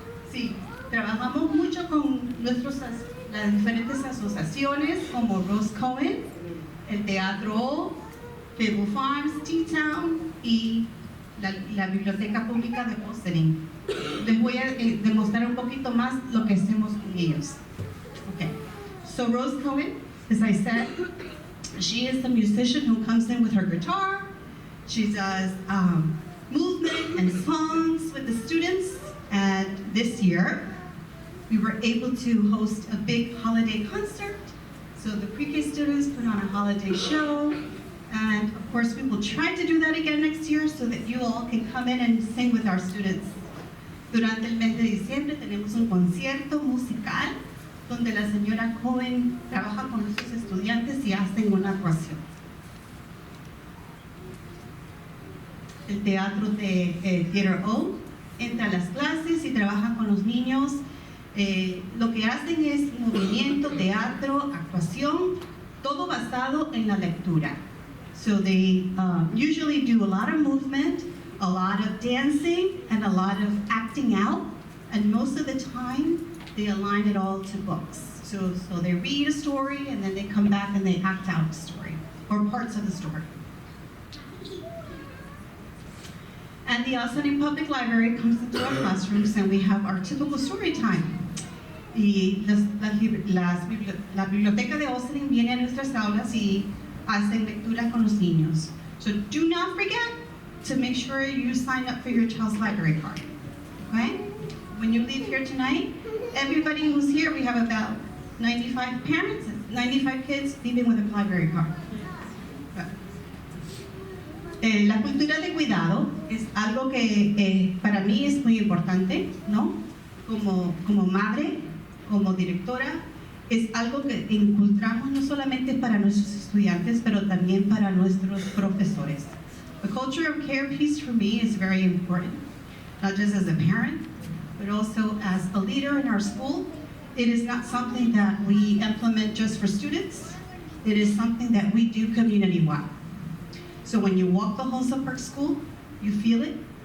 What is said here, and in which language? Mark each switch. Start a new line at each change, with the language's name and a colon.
Spanish: Sí, trabajamos mucho con las diferentes asociaciones como Rose Cohen, el Teatro, Babel Farms, T-Town y la Biblioteca Pública de Ossining. Les voy a demostrar un poquito más lo que hacemos con ellos.
English: Okay, so Rose Cohen, as I said, she is the musician who comes in with her guitar. She does movement and songs with the students. And this year, we were able to host a big holiday concert. So the pre-K students put on a holiday show. And of course, we will try to do that again next year so that you all can come in and sing with our students.
Spanish: Durante el mes de diciembre tenemos un concierto musical donde la señora Cohen trabaja con nuestros estudiantes y hacen una actuación. El teatro de Theater O entra a las clases y trabaja con los niños. Lo que hacen es movimiento, teatro, actuación, todo basado en la lectura.
English: So they usually do a lot of movement, a lot of dancing, and a lot of acting out. And most of the time, they align it all to books. So they read a story, and then they come back and they act out a story, or parts of the story. And the Ossining Public Library comes into our classrooms, and we have our typical story time.
Spanish: Y la biblioteca de Ossining viene a nuestras aulas y hacen lectura con los niños.
English: So do not forget to make sure you sign up for your child's library card, okay? When you leave here tonight, everybody who's here, we have about 95 parents, 95 kids leaving with a library card.
Spanish: La cultura de cuidado es algo que para mí es muy importante, ¿no? Como madre, como directora, es algo que encontramos no solamente para nuestros estudiantes, pero también para nuestros profesores.
English: The culture of care piece for me is very important, not just as a parent, but also as a leader in our school. It is not something that we implement just for students. It is something that we do community-wide. So when you walk the halls of Park School, you feel it.